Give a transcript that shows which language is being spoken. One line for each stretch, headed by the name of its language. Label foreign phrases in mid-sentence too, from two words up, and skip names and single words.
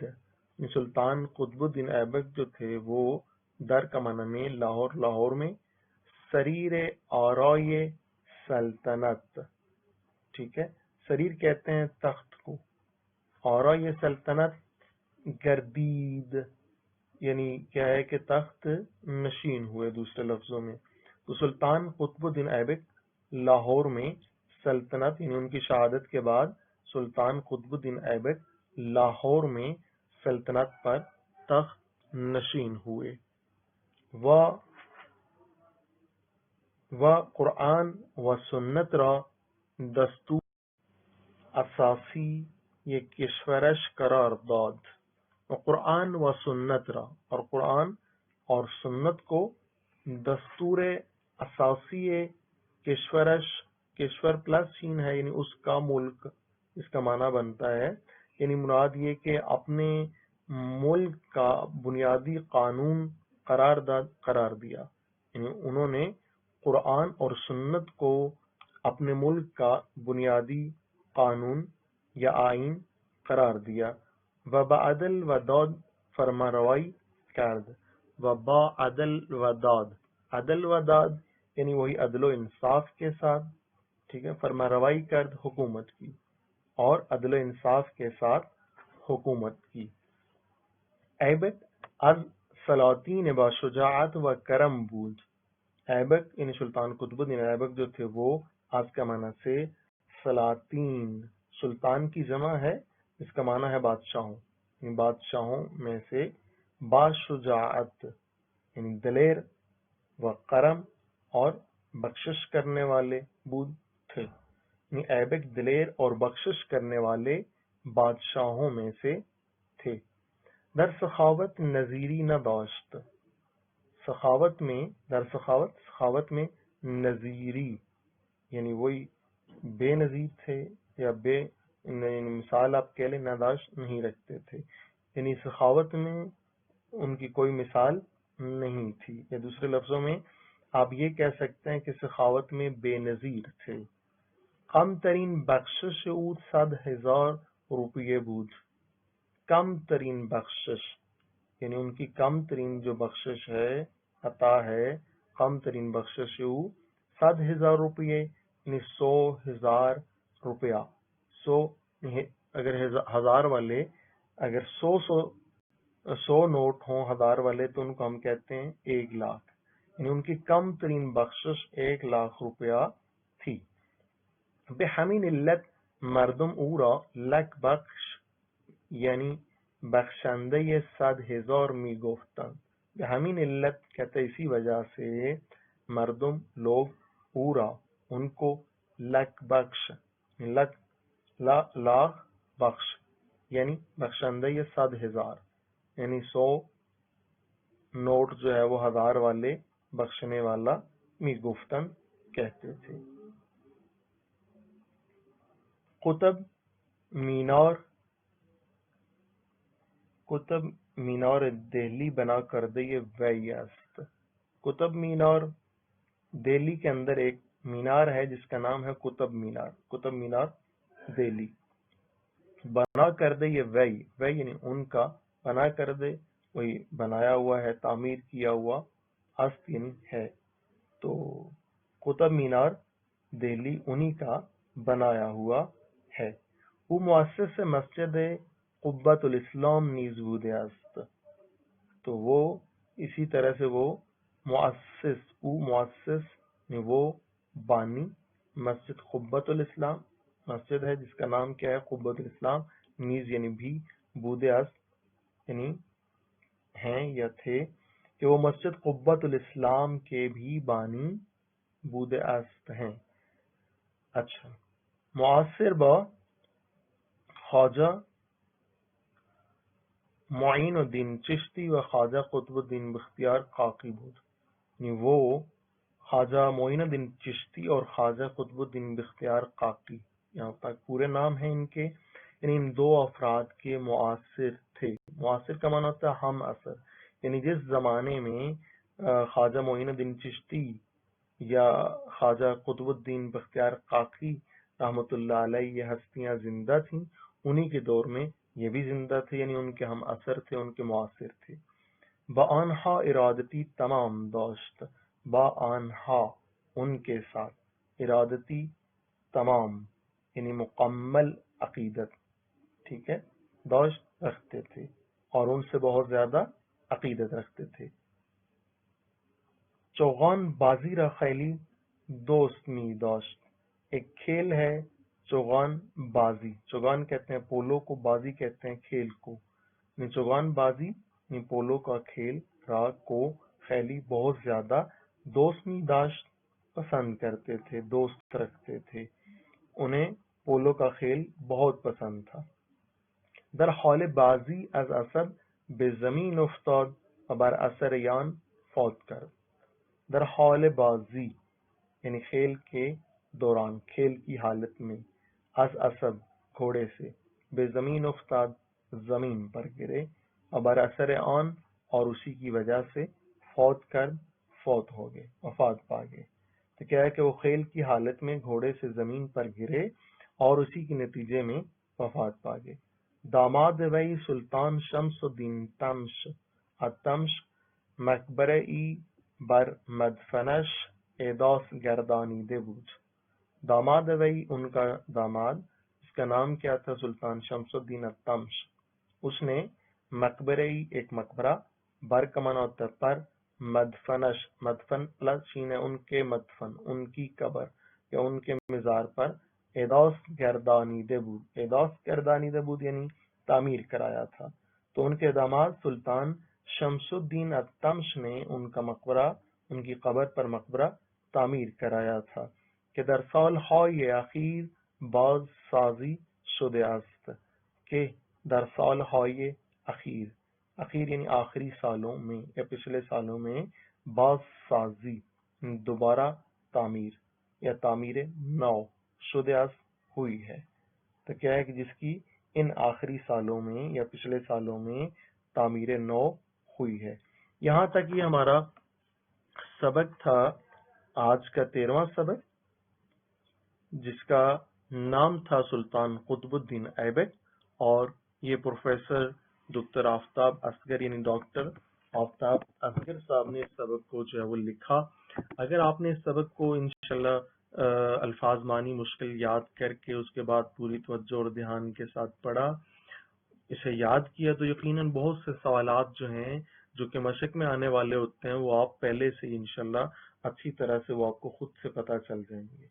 Urdu: سلطان قطب الدین ایبک جو تھے وہ در کا معنی میں لاہور میں سریر آرائے سلطنت، ٹھیک ہے، سریر کہتے ہیں تخت کو،
Persian: آرائے سلطنت گردید
Urdu: یعنی کیا ہے کہ تخت نشین ہوئے دوسرے لفظوں میں۔ تو سلطان قطب الدین ایبک لاہور میں سلطنت یعنی ان کی شہادت کے بعد سلطان قطب الدین ایبک لاہور میں سلطنت پر تخت نشین ہوئے۔
Persian: و قرآن و سنت را دستور اساسی یہ کشورش قرار داد۔ قرآن و سنت را،
Urdu: اور قرآن اور سنت کو
Persian: دستور اساسی کشورش،
Urdu: کشور پلس چین ہے یعنی اس کا ملک، اس کا معنی بنتا ہے، یعنی مراد یہ کہ اپنے ملک کا بنیادی قانون قرار دیا، یعنی انہوں نے قرآن اور سنت کو اپنے ملک کا بنیادی قانون یا آئین قرار دیا۔
Persian: و با عدل و داد فرما روائی کرد، و با عدل و داد، عدل و داد
Urdu: یعنی وہی عدل و انصاف کے ساتھ، ٹھیک ہے،
Persian: فرما روائی کرد
Urdu: حکومت کی، اور عدل و انصاف کے ساتھ حکومت کی۔
Persian: ایبک از سلاطین با شجاعت و کرم بود،
Urdu: ایبک یعنی سلطان قطب الدین ایبک جو تھے وہ از کا معنی سے سلاطین، سلطان کی جمع ہے، اس کا معنی ہے بادشاہوں، یعنی بادشاہوں میں سے باشجاعت یعنی دلیر و کرم اور بخشش کرنے والے بود تھے، یعنی ایبک دلیر اور بخشش کرنے والے بادشاہوں میں سے تھے۔
Persian: در سخاوت نظیری نہ داشت،
Urdu: سخاوت میں در سخاوت میں نظیری یعنی وہی بے نظیر تھے یا بے مثال آپ کہہ لیں نداشت نہیں رکھتے تھے، یعنی سخاوت میں ان کی کوئی مثال نہیں تھی، یا دوسرے لفظوں میں آپ یہ کہہ سکتے ہیں کہ سخاوت میں بے نظیر تھے.
Persian: کم ترین بخشش او 100,000 روپیے بود.
Urdu: کم ترین بخشش یعنی ان کی کم ترین جو بخشش ہے، عطا ہے،
Persian: کم ترین بخشش او 100,000 روپیے
Urdu: یعنی 100,000 روپیہ. 100 اگر ہزار والے اگر 100 نوٹ ہوں ہزار والے تو ان کو ہم کہتے ہیں 1,00,000. یعنی ان کی کم ترین بخشش 1,00,000 روپیہ تھی.
Persian: به همین علت مردم او را لک بخش یعنی بخشنده 100,000 می گفتند. به همین علت
Urdu: کہتے اسی وجہ سے مردم لوگ او را ان کو لک بخش لک لاکھ بخش یعنی بخشندہ 100,000 یعنی 100 نوٹ جو ہے وہ ہزار والے بخشنے والا
Persian: می گفتن
Urdu: کہتے تھے.
Persian: قطب مینار دہلی بنا کردہ وی است.
Urdu: قطب مینار دہلی کے اندر ایک مینار ہے جس کا نام ہے قطب مینار. قطب مینار دہلی
Persian: بنا کردہ وی
Urdu: یعنی ان کا، بنا کردہ وہی بنایا ہوا ہے، تعمیر کیا ہوا، است یعنی ہے. تو قطب مینار دہلی انہی کا بنایا ہوا ہے.
Persian: وہ مؤسس مسجد قبۃ الاسلام نیز بوده است.
Urdu: تو وہ اسی طرح سے وہ مؤسس وہ بانی مسجد قبۃ الاسلام، مسجد ہے جس کا نام کیا ہے قبۃ الاسلام، نیز یعنی بھی،
Persian: بوده است
Urdu: یعنی ہیں یا تھے، کہ وہ مسجد قبۃ الاسلام کے بھی بانی
Persian: بوده است
Urdu: ہیں. اچھا،
Persian: معاصر با خواجہ معین الدین چشتی و خواجہ قطب الدین بختیار کاکی بود.
Urdu: یعنی وہ خواجہ معین الدین چشتی اور خواجہ قطب الدین بختیار کاکی، یہاں تک پورے نام ہیں ان کے، یعنی ان دو افراد کے معاصر تھے. معاصر کا معنی ہوتا ہے ہم اثر، یعنی جس زمانے میں خواجہ معین الدین چشتی یا خواجہ قطب الدین بختیار کاکی رحمۃ اللہ علیہ یہ ہستیاں زندہ تھیں، انہی کے دور میں یہ بھی زندہ تھے، یعنی ان کے ہم اثر تھے، ان کے معاصر تھے.
Persian: با آنہا ارادتی تمام داشت. با آنہا
Urdu: ان کے ساتھ،
Persian: ارادتی تمام
Urdu: یعنی مکمل عقیدت، ٹھیک ہے، داشت رکھتے تھے اور ان سے بہت زیادہ عقیدت رکھتے تھے.
Persian: چوغان بازی را خیلی دوست می داشت.
Urdu: ایک کھیل ہے چوغان بازی. چوغان کہتے ہیں پولو کو، بازی کہتے ہیں کھیل کو. چوغان بازی یعنی پولو کا کھیل را کو خیلی بہت زیادہ
Persian: دوست می داشت
Urdu: پسند کرتے تھے، دوست رکھتے تھے، انہیں پولو کا کھیل بہت پسند تھا.
Persian: در حال بازی از اسد به زمین افتاد و بر اثر یان فوت کرد. در حال بازی
Urdu: یعنی کھیل کے دوران، کھیل کی حالت میں،
Persian: از اسد
Urdu: گھوڑے سے،
Persian: بے زمین افتاد
Urdu: زمین پر گرے، اور
Persian: بر اثر آن
Urdu: اور اسی کی وجہ سے، فوت ہو گئے، وفات پا گئے. تو کیا ہے کہ وہ کھیل کی حالت میں گھوڑے سے زمین پر گرے اور اسی کے نتیجے میں وفات پا گئے.
Persian: داماد وی سلطان شمس الدین تمش التمش مقبره ای بر مدفنش احداث گردانیده بود. داماد وی
Urdu: ان کا داماد، اس کا نام کیا تھا سلطان شمس الدین التمش، اس نے مقبرہ ایک مقبرہ، بر کا معنی ہوتا ہے پر، مدفنش مدفن لشین ان کے مدفن ان کی قبر یا ان کے مزار پر،
Persian: احداث گردانیده بود.
Urdu: احداث گردانیده بود یعنی تعمیر کرایا تھا. تو ان کے داماد سلطان شمس الدین التمش نے ان کا مقبرہ، ان کی قبر پر مقبرہ تعمیر کرایا تھا
Persian: که در سالهای اخیر بازسازی شده است. که در سالهای اخیر،
Urdu: اخیر یعنی آخری سالوں میں یا پچھلے سالوں میں، بازسازی دوبارہ تعمیر یا تعمیر نو،
Persian: شده است
Urdu: ہوئی ہے. تو کیا ہے کہ جس کی ان آخری سالوں میں یا پچھلے سالوں میں تعمیر نو ہوئی ہے. یہاں تک یہ ہمارا سبق تھا آج کا 13واں سبق، جس کا نام تھا سلطان قطب الدین ایبک، اور یہ پروفیسر ڈاکٹر آفتاب اصغر یعنی ڈاکٹر آفتاب اصغر صاحب نے اس سبق کو جو ہے وہ لکھا. اگر آپ نے اس سبق کو انشاءاللہ الفاظ معانی مشکل یاد کر کے اس کے بعد پوری توجہ اور دھیان کے ساتھ پڑھا، اسے یاد کیا، تو یقیناً بہت سے سوالات جو ہیں جو کہ مشق میں آنے والے ہوتے ہیں وہ آپ پہلے سے ہی انشاءاللہ اچھی طرح سے وہ آپ کو خود سے پتا چل جائیں گے.